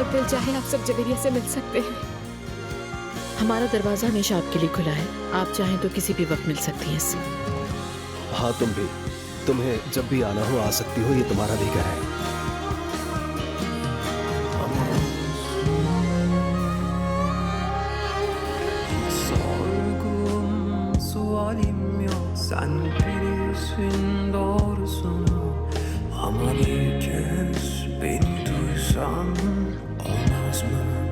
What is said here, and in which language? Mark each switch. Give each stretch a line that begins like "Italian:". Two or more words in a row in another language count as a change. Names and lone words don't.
Hindi: चाहे आप सब जवेरिया से मिल सकते हैं। हमारा दरवाजा हमेशा आपके लिए खुला है, आप चाहें तो किसी भी वक्त मिल सकती हैं इससे। हाँ तुम भी, तुम्हें जब भी आना हो आ सकती हो, ये तुम्हारा भी घर है।
Turkish: Sorgum, sualim yok, sen bilirsin doğrusunu. Ama bir kez beni duysan olmaz mı?